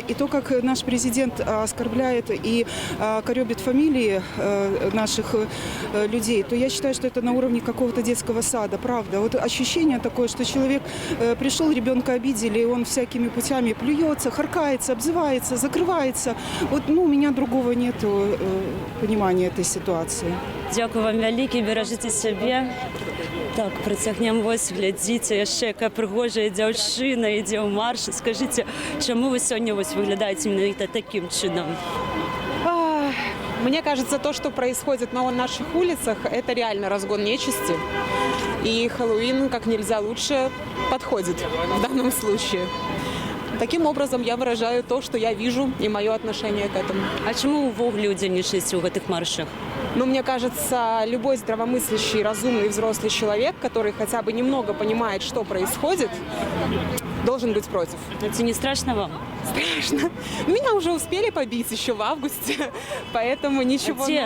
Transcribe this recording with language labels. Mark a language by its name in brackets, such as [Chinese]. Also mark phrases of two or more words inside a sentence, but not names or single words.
[Russian] И то, как наш президент оскорбляет и корёбит фамилии наших людей, то я считаю, что это на уровне какого-то детского сада, правда. Вот ощущение такое, что человек пришел, ребенка обидели, и он всякими путями плюется, харкается, обзывается, закрывается. Вот, у меня другого нету понимания этой ситуации. [Ukrainian] Дякую вам велике, бережіть себе. Так, притягнемо ось, глядіться, ще яка пригожа дівчина йде у марш. Скажіть, чому ви сьогодні ось виглядаєте іменно таким чином? [Russian] Мне кажется, то, что происходит на наших улицах, это реально разгон нечисти. И Хэллоуин как нельзя лучше подходит в данном случае. Таким образом, я выражаю то, что я вижу, и мое отношение к этому. [Ukrainian] А чому ви людянішість у цих маршах? [Russian] Мне кажется, любой здравомыслящий, разумный, взрослый человек, который хотя бы немного понимает, что происходит, должен быть против. Это не страшно вам? Страшно. Меня уже успели побить еще в августе, поэтому ничего нового.